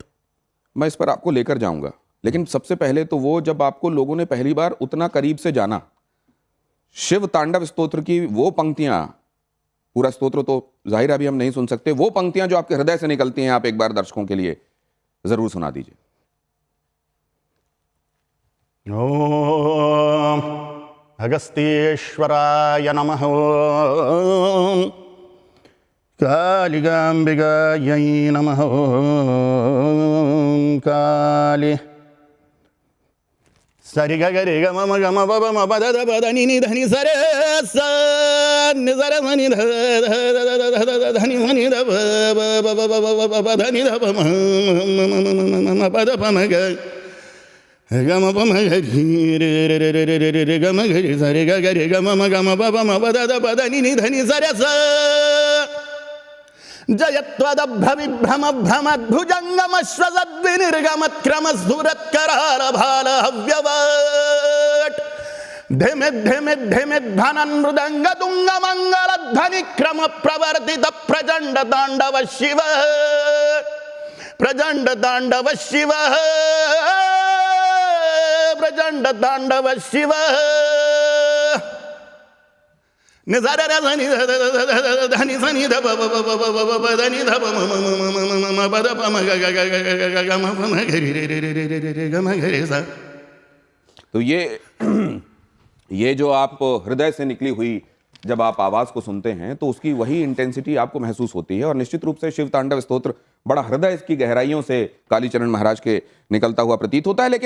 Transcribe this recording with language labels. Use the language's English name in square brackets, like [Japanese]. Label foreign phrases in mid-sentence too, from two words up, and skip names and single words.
[Hindi] मैं इस पर आपको लेकर जाऊंगा, लेकिन सबसे पहले तो वो जब आपको लोगों ने पहली बार उतना करीब से जाना, शिव तांडव स्तोत्र की वो पंक्तियां, पूरा स्तोत्र तो जाहिर अभी हम नहीं सुन सकते, वो पंक्तियां जो आपके हृदय से निकलती हैं, आप एक बार दर्शकों के लिए जरूर सुना दीजिए। [Sanskrit] ओम अगस्त्येश्वराय नमः, ओम कालिकाम्बिकायै नमः, ओम काली सरि ग ग रे ग म ग म ब ब म ब द द ब द नि नि ध नि स रे स नि स र ध नि ध ध नि ध नि ध ब ब ब ब ब ब ध नि ध ब म म प द प म ग ग म प म ग रि रे रे रे रे रे रे रे ग म ग रि स रे ग ग रे ग म म ग म ब ब म ब द द ब द नि नि ध नि स रे स जयत्वदभ्रविभ्रम भ्रमद्भुजङ्गमश्वसद्विनिर्गमत्क्रमस्फुरत्करालभालहव्यवट् धिमिद् धिमिद् धिमिद् धनन् मृदङ्गदुङ्गमङ्गलध्वनिक्रम प्रवर्तित प्रचण्ड ताण्डव शिव, प्रचण्ड ताण्डव शिव, प्रचण्ड ताण्डव शिव। [Hindi] तो ये जो आप हृदय से निकली हुई जब आप आवाज को सुनते हैं, तो उसकी वही इंटेंसिटी आपको महसूस होती है, और निश्चित रूप से शिव तांडव स्तोत्र बड़ा हृदय की गहराइयों से कालीचरण महाराज के निकलता हुआ प्रतीत होता है।